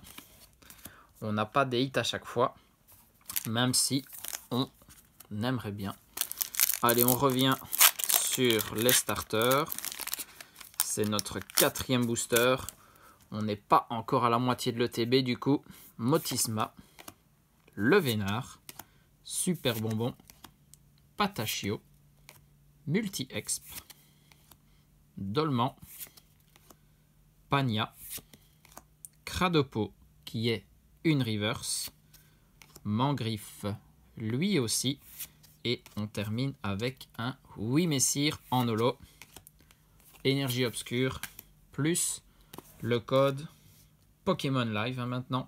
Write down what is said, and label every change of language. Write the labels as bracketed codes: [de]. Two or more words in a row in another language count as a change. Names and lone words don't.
[fr] On n'a pas des hits à chaque fois, même si on aimerait bien. Allez, on revient sur les starters. C'est notre 4e booster. On n'est pas encore à la moitié de l'ETB du coup. Motisma, le Vénard, Super Bonbon, Patachio, Multi-Exp, Dolman, Pagna, Cradopo qui est une reverse, Mangriffe lui aussi, et on termine avec un Wimessir en holo, énergie obscure, plus le code Pokémon Live hein, maintenant.